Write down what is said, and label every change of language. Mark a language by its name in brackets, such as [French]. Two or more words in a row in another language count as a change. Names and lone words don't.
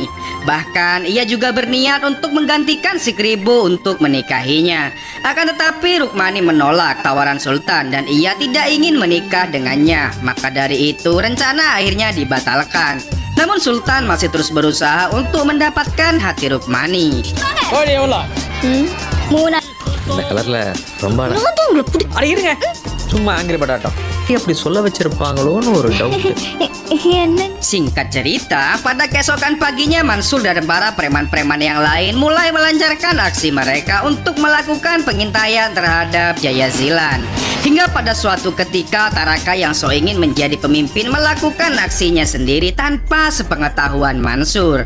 [Indonesian] Bahkan ia juga berniat untuk menggantikan si keribu untuk menikahinya. Akan tetapi Rukmani menolak tawaran Sultan dan ia tidak ingin menikah dengannya. Maka dari itu rencana akhirnya dibatalkan. Namun Sultan masih terus berusaha untuk mendapatkan hati Rukmani. [Tamil] இந்த கலர்ல ரொம்ப இருங்க சும்மா ஆங்கிரி பட்டாட்டம் அப்படி சொல்ல வச்சிருப்பாங்களோன்னு ஒரு டவுட். [Indonesian] Singkat cerita, pada keesokan paginya Mansur dan para preman-preman yang lain mulai melancarkan aksi mereka untuk melakukan pengintaian terhadap Jaya Zilan. Hingga pada suatu ketika Taraka yang so ingin menjadi pemimpin melakukan aksinya sendiri tanpa sepengetahuan Mansur.